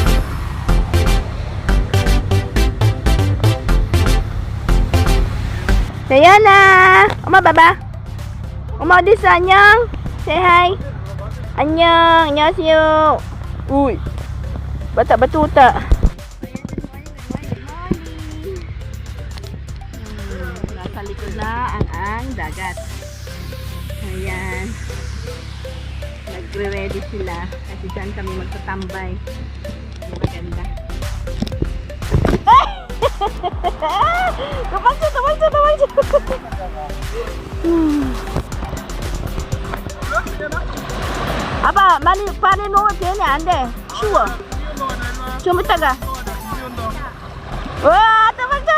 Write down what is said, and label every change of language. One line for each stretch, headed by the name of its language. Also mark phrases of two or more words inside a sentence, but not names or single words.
Korean: 세연아. 엄마 봐봐. 엄마 어딨어? 안녕.
English: Say hi.
Korean: 안녕. 안녕하세요. 우이.
Filipino: Bata-batuta. Nasa likod na ang dagat. Ayan. Nagre-ready sila kasi dyan kami magtatambay. Maganda.
Korean: 도망쳐. 아빠 많이 발에 놓으면 되네. 안 돼. 추워. 좀 이따가. 와, 도망쳐.